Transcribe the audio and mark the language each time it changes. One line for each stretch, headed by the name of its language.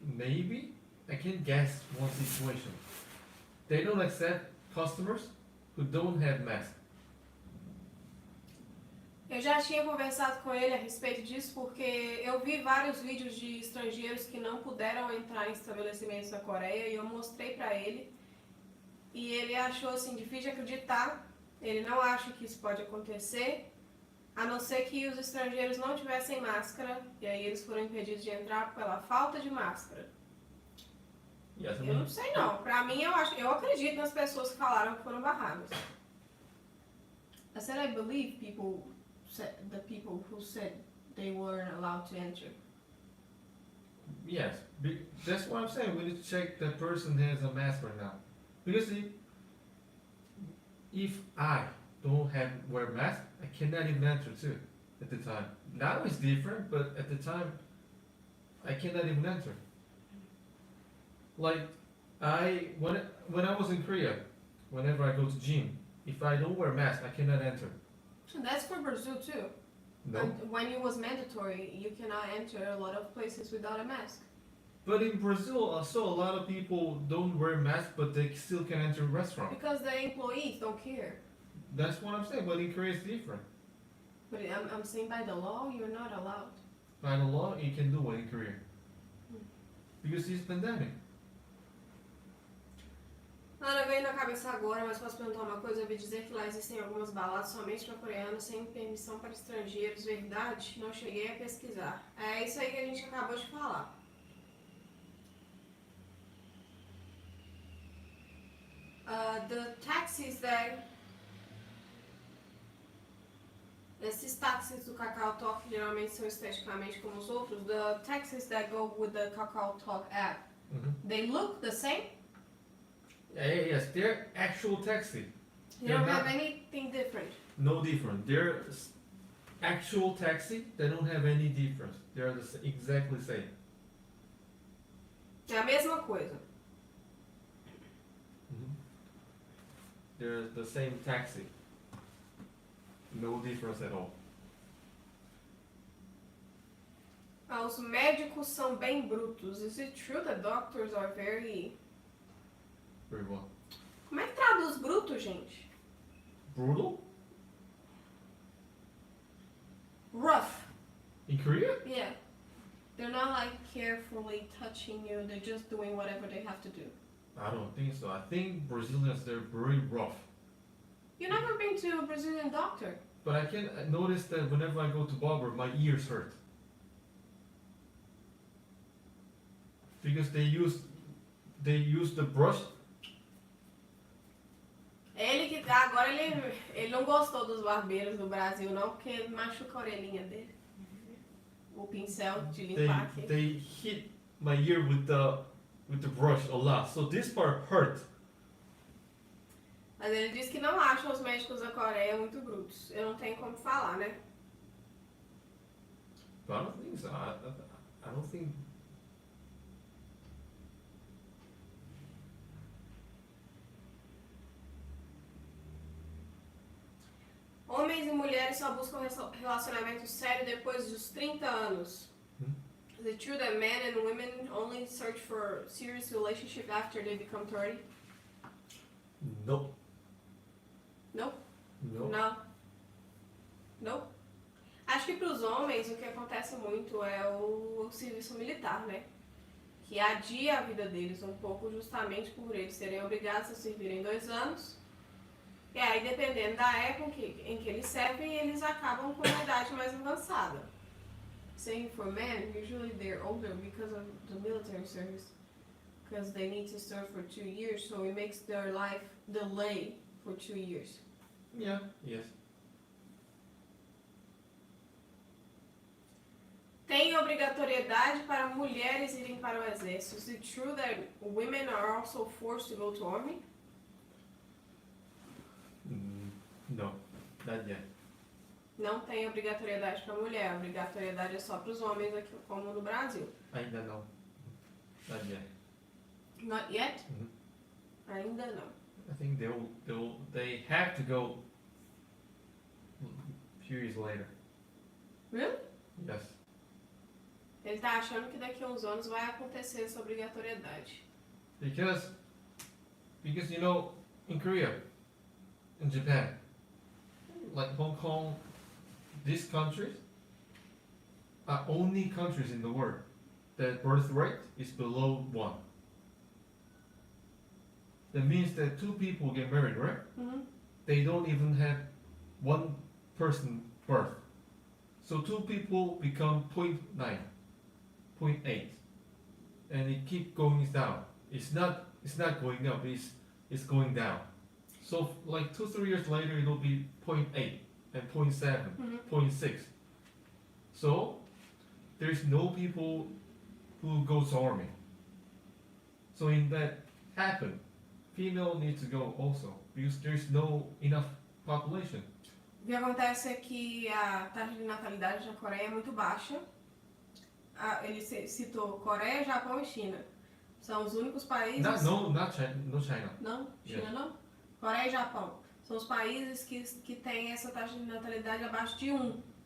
English: Maybe I can guess one situation. They don't accept customers who don't have mask.
Portuguese: Eu já tinha conversado com ele a respeito disso porque eu vi vários vídeos de estrangeiros que não puderam entrar em estabelecimentos na Coreia e eu mostrei pra ele. E ele achou assim difícil de acreditar. Ele não acha que isso pode acontecer, a não ser que os estrangeiros não tivessem máscara e aí eles foram impedidos de entrar pela falta de máscara.
English: Yes, I
Portuguese: Eu
English: mean,
Portuguese: não sei não. Pra mim eu acredito nas pessoas que falaram que foram barradas.
English: I said I believe the people who said they weren't allowed to enter. yes, that's what I'm saying. We need to check that person has a mask right now. Because if I don't have wear mask, I cannot even enter too. At the time, now it's different, but at the time, I cannot even enter. Like when I was in Korea, whenever I go to gym, if I don't wear mask, I cannot enter. So that's for Brazil too. No, And when it was mandatory, you cannot enter a lot of places without a mask. but in Brazil, I saw a lot of people don't wear mask, but they still can enter restaurant. Because the employees don't care. That's what I'm saying. But in Korea, it's different. But I'm saying by the law, you're not allowed. By the law, you can do it in Korea because it's pandemic.
Portuguese: Ana, veio na cabeça agora, mas posso perguntar uma coisa? Eu ouvi dizer que lá existem algumas baladas somente para coreanos, sem permissão para estrangeiros. Verdade? Não cheguei a pesquisar. É isso aí que a gente acabou de falar.
English: The taxis that...
Portuguese: Esses táxis do Kakao Talk geralmente são esteticamente como os outros.
English: The taxis that go with the Kakao Talk app, they look the same? Yes, they're actual taxi. You They're don't not- have anything different. No different. They're actual taxi. They don't have any difference. They're exactly same.
Portuguese: É a mesma coisa.
English: They're the same taxi. No difference at all.
Portuguese: Os médicos são bem brutos.
English: Is it true that doctors are very... Very well.
Portuguese: Como é que traduz bruto, gente?
English: Brutal? Rough. In Korea? Yeah. They're not like carefully touching you. They're just doing whatever they have to do. I don't think so. I think Brazilians, they're very rough. You've never been to a Brazilian doctor. But I can notice that whenever I go to barber, my ears hurt. Because they use the brush.
Portuguese: Ele que tá, agora ele não gostou dos barbeiros do Brasil não, porque machuca a orelhinha dele. O pincel de limpar aqui.
English: They hit my ear with the brush a lot. So this part hurt.
Portuguese: Mas ele disse que não acha os médicos da Coreia muito brutos. Eu não tenho como falar, né?
English: But I don't think so. I don't think.
Portuguese: Homens e mulheres só buscam relacionamento sério depois dos 30 anos.
English: Is it true that men and women only search for serious relationship after they become 30? Nope. Nope. No.
Portuguese: Não. Não. Acho que para os homens o que acontece muito é o serviço militar, né? Que adia a vida deles um pouco justamente por eles serem obrigados a servirem 2 anos. E aí, dependendo da época em que eles servem, eles acabam com uma idade mais avançada.
English: Saying for men, usually they're older because of the military service. Because they need to serve for 2 years, so it makes their life delay for 2 years. Yeah. Yes.
Portuguese: Tem obrigatoriedade para mulheres irem para o exército.
English: Is it true that women are also forced to go to army? No. Not yet.
Portuguese: Não tem obrigatoriedade para mulher. A obrigatoriedade é só para os homens aqui, como no Brasil. Ainda não.
English: Not yet. Not yet?
Portuguese: Ainda não.
English: I think they have to go a few years later. Really? Yes.
Portuguese: Ele tá achando que daqui a uns anos vai acontecer essa obrigatoriedade.
English: Because you know, in Korea, in Japan, like Hong Kong, these countries are only countries in the world that birth rate is below 1. That means that 2 people get married, right? They don't even have 1 person birth. So 2 people become 0.9, 0.8, and it keep going down. It's not going up. It's going down. So like 2-3 years later, it'll be 0.8 and 0.7, 0.6. So there's no people who go to army. So in that happen, female needs to go also because there's no enough population.
Portuguese: O que acontece é que a taxa de natalidade na Coreia é muito baixa. Ele citou Coreia, Japão e China. São os únicos países...
English: Not China. No China.
Portuguese: Não? China
English: Yeah.
Portuguese: não? Coreia e Japão. São os países que têm essa taxa de natalidade abaixo de 1.